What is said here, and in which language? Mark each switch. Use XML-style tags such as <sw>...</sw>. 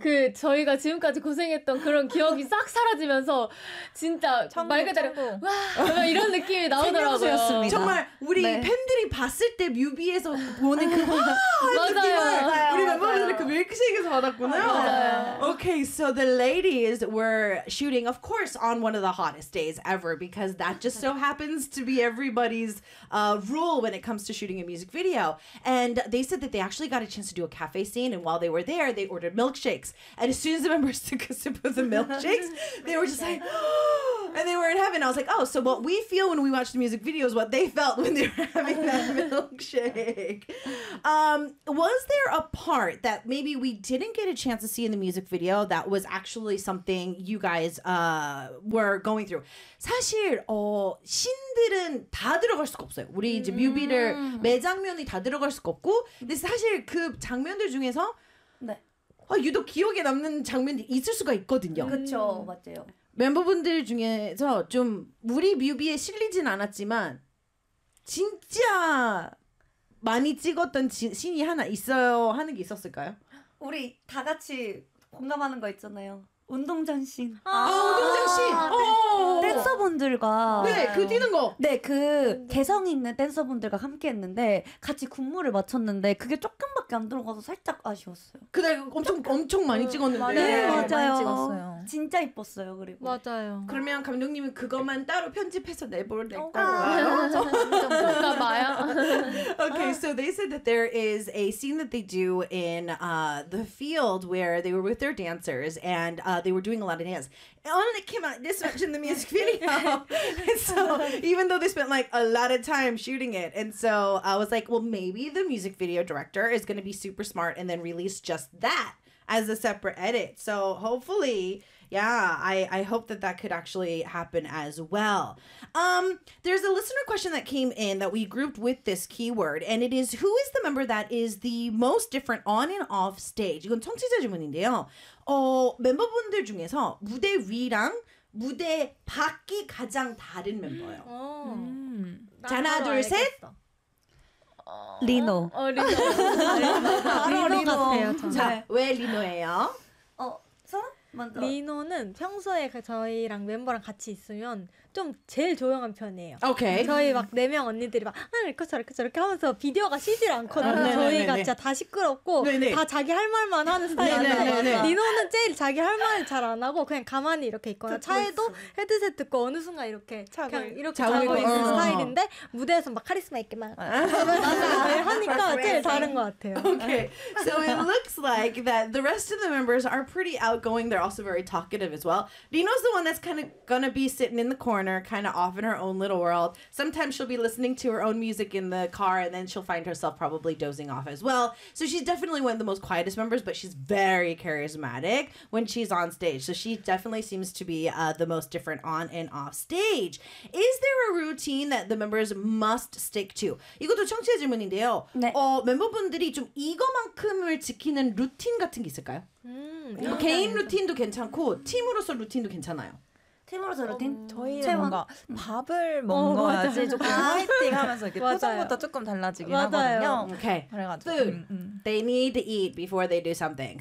<ko>그 저희가 지금까지 고생했던 그런 기억이 싹 사라지면서 진짜 천국, 말 그대로 천국. 와 이런 느낌이 나오더라고요. 정말 우리 네. 팬들이 봤을 때 뮤비에서 보는 그 와 느낌을 우리 멤버들이 그 밀크쉐이크에서 받았구나. 맞아요.</ko> <en>Okay, so the ladies were shooting, of course, on one of the hottest days ever because that just so happens to be everybody's rule when it comes to shooting a music video. And they said that they actually got a chance to do a cafe scene, and while they were there, they ordered milkshakes. And as soon as the members took a sip of the milkshakes, they were just like, oh! And they were in heaven. I was like, oh, so what we feel when we watch the music video is what they felt when they were having that milkshake. Was there a part that maybe we didn't get a chance to see in the music video that was actually something you guys were going through?</en> <ko>사실 신들은 다 들어갈 수가 없어요. 우리 이제 뮤비를 매 장면이 다 들어갈 수가 없고 근데 사실 그 장면들 중에서 네. 유독 기억에 남는 장면이 있을 수가 있거든요. 그렇죠. 맞아요. 멤버분들 중에서 좀 우리 뮤비에 실리진 않았지만 진짜 많이 찍었던 신이 하나 있어요 하는 게 있었을까요? 우리 다 같이 공감하는 거 있잖아요. 운동장 신. 운동장 신. 네. 댄서분들과 네, 그 뛰는 거. 네, 그 개성 있는 댄서분들과 함께 했는데 같이 군무를 마쳤는데 그게 조금밖에 안 들어가서 살짝 아쉬웠어요. 그날 엄청 조금. 엄청 많이 찍었는데. 네, 맞아요. 많이 찍었어요. 진짜 이뻤어요, 그리고. 맞아요. 그러면 감독님이 그것만 따로 편집해서 내보를 낼 거고. 볼까 봐요.</ko> <en>Okay, so they said that there is a scene that they do in the field where they were with their dancers and they were doing a lot of dance. And it came out this much in the music video. So even though they spent like a lot of time shooting it. And so I was like, well, maybe the music video director is going to be super smart and then release just that as a separate edit. So hopefully, yeah, I hope that that could actually happen as well. There's a listener question that came in that we grouped with this keyword. And it is, who is the member that is the most different on and off stage?</en> <ko>이건 청취자 질문인데요. 멤버분들 중에서 무대 위랑 무대 밖이 가장 다른 멤버예요. 하나 둘 셋. 리노. 리노 같아요. 자, 왜 리노예요? 먼저. 리노는 평소에 저희랑 멤버랑 같이 있으면 좀 제일 조용한 편이에요. 오케이. 저희 막 네 명 언니들이 막 이렇게 하면서 비디오가 쉬질 않거든요. 저희가 진짜 다 시끄럽고 네네. 다 자기 할 말만 하는 스타일인데 리노는 제일 자기 할 말을 잘 안 하고 그냥 가만히 이렇게 있거나 차에도 헤드셋 듣고 어느 순간 이렇게 차고. 그냥 이렇게 자고 있는 스타일인데 무대에서 막 카리스마 있게 막 하니까 제일 다른 것 같아요. 오케이.</ko> <en>So it looks like that the rest of the members are pretty outgoing. They're also very talkative as well. Lino's the one that's kind of gonna be sitting in the corner, kind of off in her own little world. Sometimes she'll be listening to her own music in the car, and then she'll find herself probably dozing off as well. So she's definitely one of the most quietest members, but she's very charismatic when she's on stage. So she definitely seems to be the most different on and off stage. Is there a routine that the members must stick to?</en> <ko>이것도 청취자 질문인데요. 네. 멤버분들이 좀 이거만큼을 지키는 루틴 같은 게 있을까요? 뭐 개인 루틴도 괜찮고 팀으로서 루틴도 괜찮아요. 팀으로서 루틴? 저희는 뭔가 밥을 먹어야지 조금 화이팅 하면서 이렇게 표정부터 조금 달라지긴 맞아요. 하거든요.</ko> <en>Okay.</en> <ko>그래가지고</ko> <en>They need to eat before they do something.</en>